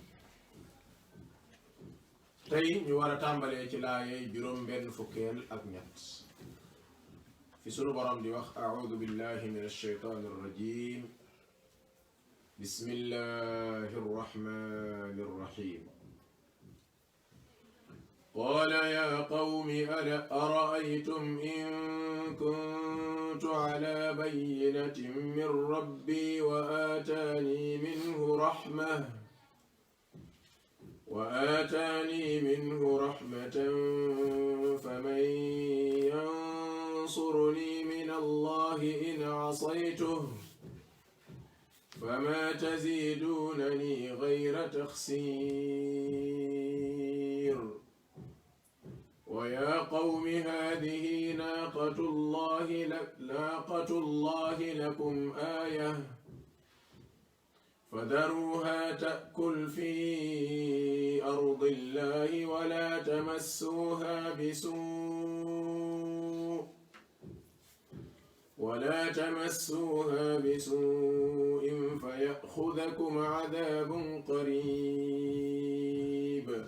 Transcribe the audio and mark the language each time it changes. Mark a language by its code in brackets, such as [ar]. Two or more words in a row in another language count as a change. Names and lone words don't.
[wo] tey ñu war a tàmbalee ci laayey juróom benn fukkeel ak ñett fi sunu borom di wax [ar] أعوذ بالله من الشيطان الرجيم بسم الله الرحمن الرحيم. قال يا قوم أرأيتم إن كنت على بينة من ربي و وآتاني منه رحمة فمن ينصرني من الله إن عصيته فما تزيدونني غير تخسير. ويا قوم هذه ناقة الله لكم آية فذروها تأكل في أرض الله ولا تمسوها بسوء فيأخذكم عذاب قريب.